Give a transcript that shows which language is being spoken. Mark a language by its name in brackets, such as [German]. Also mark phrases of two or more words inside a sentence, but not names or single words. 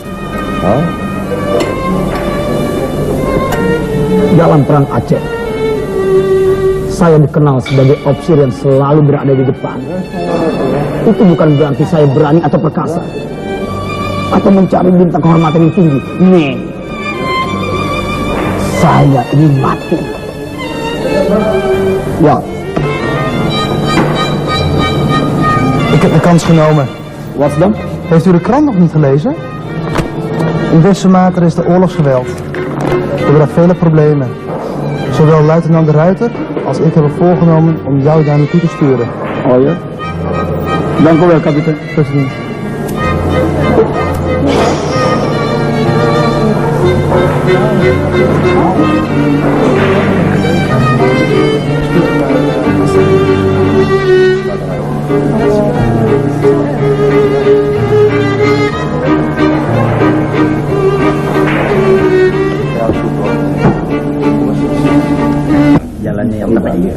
[Indonesian] Dalam perang Aceh, saya dikenal sebagai ofisir yang selalu berada di depan. Itu bukan berarti saya berani atau perkasa, atau mencari bintang kehormatan yang tinggi. Nih, saya ingin mati. [Dutch] Ja. Ik heb de kans genomen. Wat dan? Heeft u de krant nog niet gelezen? In Westmater is de oorlogsgeweld. We hebben daar vele problemen. Zowel luitenant de Ruiter als ik hebben voorgenomen om jou daar naartoe te sturen. Oh ja? Dank u wel, kapitein. President. [Indonesian] Jalannya yang terbaik.